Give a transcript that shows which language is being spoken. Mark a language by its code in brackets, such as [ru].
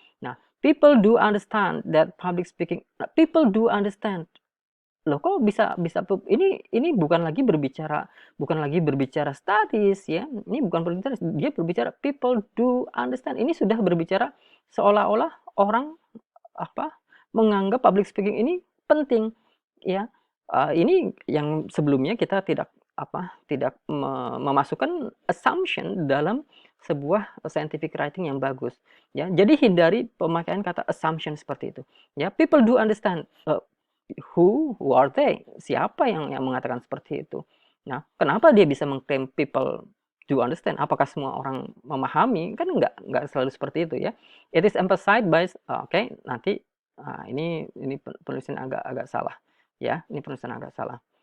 [en] Nah, people do understand that public speaking, people do understand. [id] Loh kok bisa ini bukan lagi berbicara studies ya, ini bukan berbicara, dia berbicara [en] people do understand. [id] Ini sudah berbicara seolah-olah orang apa, menganggap public speaking ini penting ya. Ini yang sebelumnya kita tidak memasukkan assumption dalam sebuah scientific writing yang bagus ya. Jadi hindari pemakaian kata assumption seperti itu ya. [en] People do understand, who are they? [id] Siapa yang mengatakan seperti itu? Nah, kenapa dia bisa mengklaim [en] people do understand? [id] Apakah semua orang memahami? Kan nggak selalu seperti itu ya. [en] It is emphasized by, [id] oke, nanti, ini penulisan agak salah ya, ini penulisan agak salah.